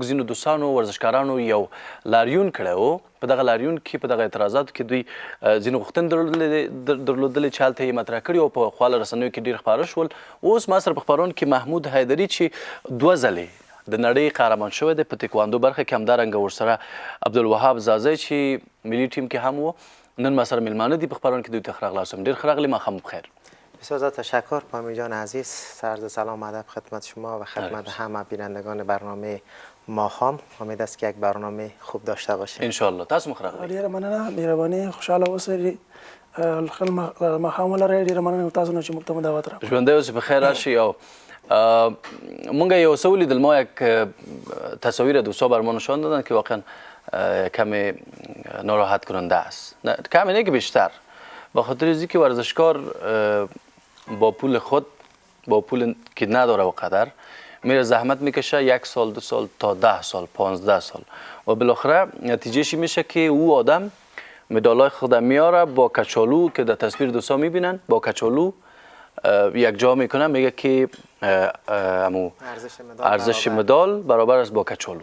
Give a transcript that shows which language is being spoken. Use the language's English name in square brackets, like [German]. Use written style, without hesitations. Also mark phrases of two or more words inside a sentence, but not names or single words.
[Pashto] ځینو دوستانو ورزشکارانو یو لاریون کړی و په دغه لاریون کې په دغه اعتراضاتو کې دوی ځینې غوښتنې درلودلې چې هلته یې مطرح کړي او په خواله رسنیو کې ډېر خپاره شول اوس ما سره په خپرونه کې محمود حیدري چې 2 ځلې د نړۍ قهرمان شوی دی په تکواندو برخه کې همدارنګه ورسره عبدالوهاب زازی چې ملي ټیم کې هم و نن ما سره میلمانه دي په خپرونه کې دوی ته ښه راغلاستم ډېر ښه راغلي ماښام بخیر. [Persian] بسیار تشکر پامی جان عزیز سرد سلام ادب خدمت شما و خدمت همه بینندگان برنامه ماښام امید است که یک برنامه خوب داشته باشیم [Arabic] ان شاء الله [Pashto] تاسو مخ راغلی ډیره مننه مهرباني خوشاله اوسئ خپل ماښام ولرئ ډیره مننه تاسو نه چې موږ ته دعوت راکړئ ژوندی اوسئ په خیر راشئ او مونږ یو څه ولیدل [Persian] ما یک تصاویر دوستا بر ما نشان دادن که واقعا کمی ناراحت کننده است کمی نه که بیشتر با خاطر از اینکه ورزشکار با پول خود با پول که نداره و قدر میره زحمت میکشه 1 سال 2 سال تا 10 سال 15 سال و بالاخره نتیجهش میشه که او آدم مدالای خود میاره با کچالو که در تصویر دوستا میبینن با کچالو یک جا میکنه میگه که ارزش مدال برابر است با کچالو.